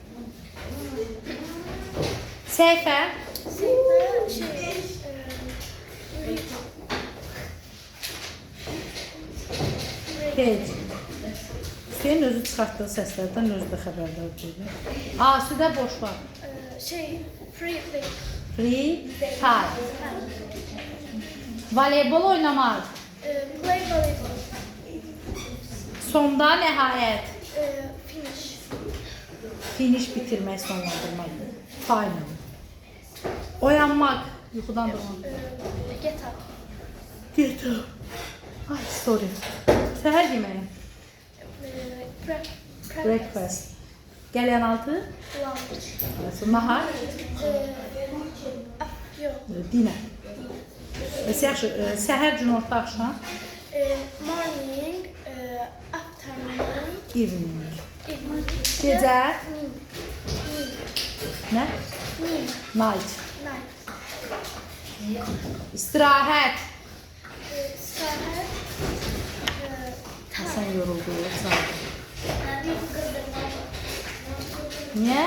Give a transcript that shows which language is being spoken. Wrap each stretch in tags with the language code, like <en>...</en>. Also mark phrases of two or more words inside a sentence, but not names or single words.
<az>Səhifə. Page. Senin özü çıxartdığı səslərdən özü də xəbərdar deyil. Asudə boş var.</az> <en>Free time.</en> <az>Voleybol oynamaq.</az> <en>Play volleyball.</en> <az>Sonda nəhayət.</az> <en>Finish.</en> <az>Finish bitirmək, sonlandırmaq. Final. Oyanmaq. Yuxudan durmaq.</az> <en>Get up. Get up. Ay, sorry.</en> <az>Səhər yeməyi. Breakfast. Gələn altı.</az> <en>Lunch.</en> <az>Nahar. Yok.</az> <en>Dinner.</en> <az>Yaxşı, səhər, günorta, axşam.</az> <en>Morning. Afternoon. Evening. Evening.</en> <az>Gecə. Nə?</az> <en>Night. Night.</en> <az>İstirahət. Saat. Sən yoruldun, sağ ol. Niyə?</az>